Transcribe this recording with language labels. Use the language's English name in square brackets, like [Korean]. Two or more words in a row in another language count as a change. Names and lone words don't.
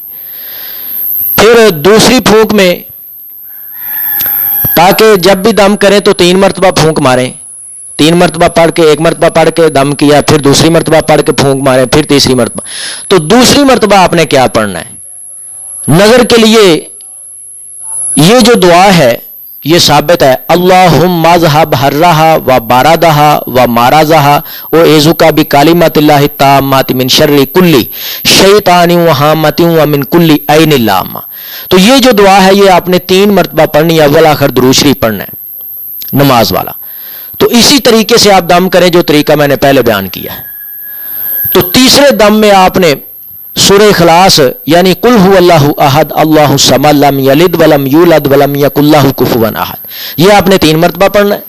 [Urdu] پھر دوسری پھونک میں، تاکہ جب بھی دم کریں تو 3 مرتبہ پھونک ماریں، 3 مرتبہ پڑھ کے، 1 مرتبہ پڑھ کے دم کیا، پھر دوسری مرتبہ پڑھ کے پھونک ماریں، پھر تیسری مرتبہ۔ تو دوسری مرتبہ آپ نے کیا پڑھنا ہے؟ نظر کے لیے یہ جو دعا ہے یہ ثابت ہے، [Arabic] اللہم اذھب حرھا و بارادھا و مارازھا واعوذک بکلمات اللہ التامات من شر کل شیطان و ہامۃ و من کل عین لامہ۔ [Urdu] تو یہ جو دعا ہے یہ آپ نے 3 مرتبہ پڑھنی ہے، اول آخر درود شریف پڑھنا ہے نماز والا۔ تو اسی طریقے سے آپ دم کریں جو طریقہ میں نے پہلے بیان کیا ہے۔ تو تیسرے دم میں آپ نے سورہ اخلاص یعنی [Arabic] قل هو اللہ احد اللہ الصمد لم یلد ولم یولد ولم یکن لہ کفوا احد، [Urdu] یہ آپ نے 3 مرتبہ پڑھنا ہے۔